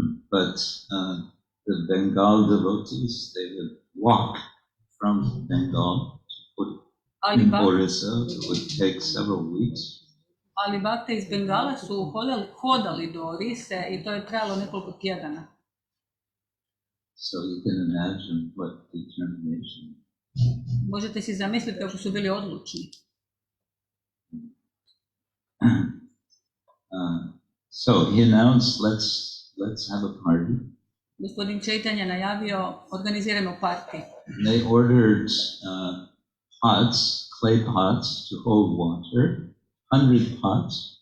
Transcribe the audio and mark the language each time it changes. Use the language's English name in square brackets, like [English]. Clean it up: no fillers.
[English] But the Bengal devotees, they would walk from Bengal to Orissa. It would take several weeks. [Croatian] Ali bakte iz Bengala su hodali do Orise i to je trajalo nekoliko tjedana. [English] So you can imagine what determination. [Croatian] Možete si zamisliti kako su bili odlučni. [English] So he announced, let's have a party. [Croatian] Gospodin Chaitanya najavio, organiziramo party. [English] They ordered pots, clay pots to hold water, 100 pots.